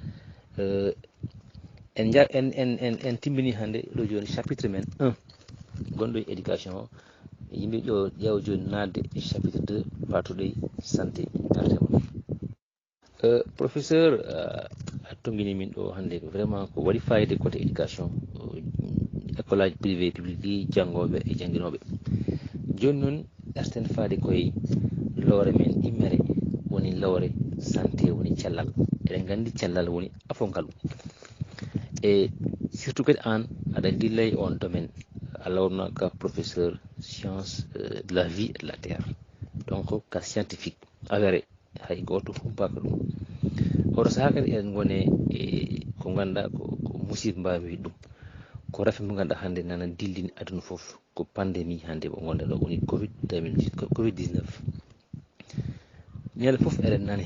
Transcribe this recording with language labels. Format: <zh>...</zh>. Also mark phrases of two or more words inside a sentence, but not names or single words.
<ff>en timmini hande ɗo joni chapitre men 1 gonɗo e éducation o yimɓe ƴo ƴeewa joni nadde e chapitre 2 patuɗoy santé artema professeur a tongini min ɗo hande vraiment ko waɗi fayide</ff> <fr>côté éducation école</fr> <ff>aji</ff> <fr>privé public</fr> <ff>ɗi janggoɓe e jangguinoɓe joni noon arten faade koye loore men immere woni loore santé woni cellal eɗen gandi cellal woni afongal e surtout kadi an aɗa dilla e on domaine a lawnaka</ff> <fr>professeur science de la vie et de la terre donc</fr> <ff>ka</ff> <fr>scientifique avéré</fr> <ff>hay goto humpaka ɗum oto saaha kadi eɗen gone e ko ganduɗa ko musidɓe mbawi wiide ɗum ko rafi mo ganduɗa hande nana dillini aduna foof ko pandémie hande mo gonɗen ɗo woni covid 19 ñande foof eɗen nani</ff>